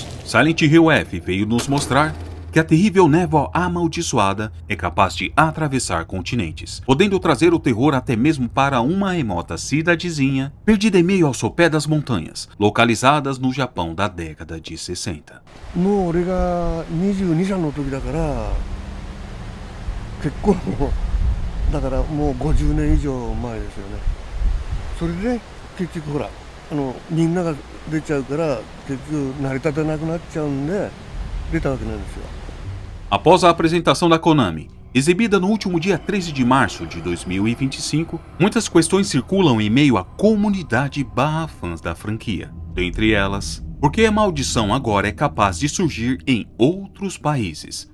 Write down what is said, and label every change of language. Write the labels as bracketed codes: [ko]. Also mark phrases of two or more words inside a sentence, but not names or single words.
[pt] Silent Hill F veio nos mostrar que a terrível névoa amaldiçoada é capaz de atravessar continentes, podendo trazer o terror até mesmo para uma remota cidadezinha perdida em meio ao sopé das montanhas, localizadas no Japão da década de 60. [ja] もう俺が22歳の時だから結構だからもう50年以上前ですよね。それで結局ほらみんなが出ちゃうから結局成り立たなくなっちゃうんで出たわけなんですよ。 [pt] Após a apresentação da Konami, exibida no último dia 13 de março de 2025, muitas questões circulam em meio à comunidade barra fãs da franquia. Dentre elas, por que a maldição agora é capaz de surgir em outros países?